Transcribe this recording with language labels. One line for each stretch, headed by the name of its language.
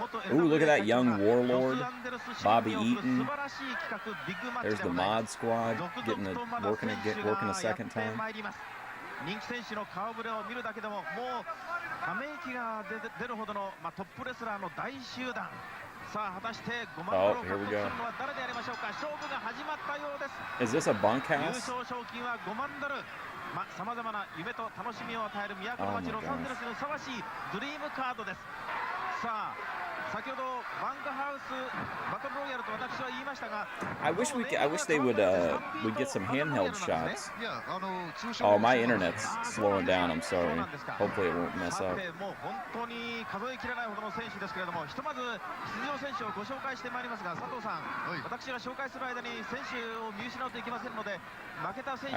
English: Ooh, look at that young warlord, Bobby Eaton. There's the Mod Squad working a second time.
Japanese: 人気選手の顔ぶれを見るだけでももうため息が出るほどのトップレスラーの大集団。さあ果たして5万ドルを獲得するのは誰でありましょうか。勝負が始まったようです。
English: Is this a
Japanese: 優
English: bunkhouse?
Japanese: 勝賞金は5万ドル。さまざまな夢と楽しみを与える都の街ロサンゼルスにふさわしいドリームカードです。さあ先ほどバンクハウスバトルロイヤルと私は言いましたが
English: I wish they would we'd get some handheld shots. Oh, my internet's slowing down. I'm sorry. Hopefully it won't mess up.
Japanese: もう本当に数えきれないほどの選手ですけれども、ひとまず出場選手をご紹介してまいりますが、佐藤さん、私が紹介する間に選手を見失うといけませんので、負けた選手、